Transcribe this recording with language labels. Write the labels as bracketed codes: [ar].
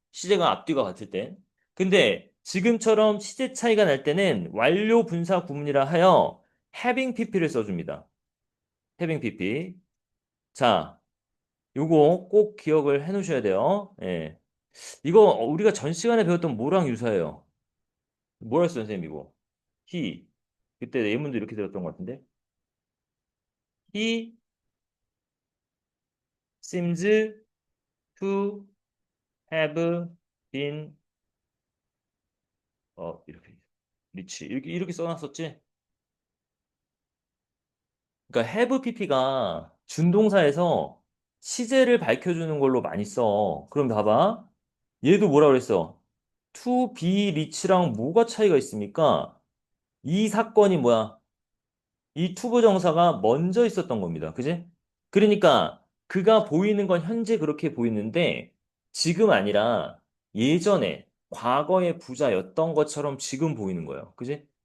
[ko] 시제가 앞뒤가 같을 때. 근데 지금처럼 시제 차이가 날 때는 완료 분사 구문이라 하여 having pp를 써줍니다. [en] having pp. [ko] 자, 요거 꼭 기억을 해 놓으셔야 돼요. 예. 이거 우리가 전 시간에 배웠던 뭐랑 유사해요? 뭐였어, 선생님, 이거? he. 그때 예문도 이렇게 들었던 것 같은데. [en] He seems to have been [ko] 이렇게 리치 이렇게 써놨었지. 그러니까 have pp가 준동사에서 시제를 밝혀주는 걸로 많이 써. 그럼 봐봐. 얘도 뭐라 그랬어? [en] to be rich [ko] 랑 뭐가 차이가 있습니까? 이 사건이 뭐야? 이 투부정사가 먼저 있었던 겁니다. 그지? 그러니까 그가 보이는 건 현재 그렇게 보이는데 지금 아니라 예전에 과거의 부자였던 것처럼 지금 보이는 거예요. 그지?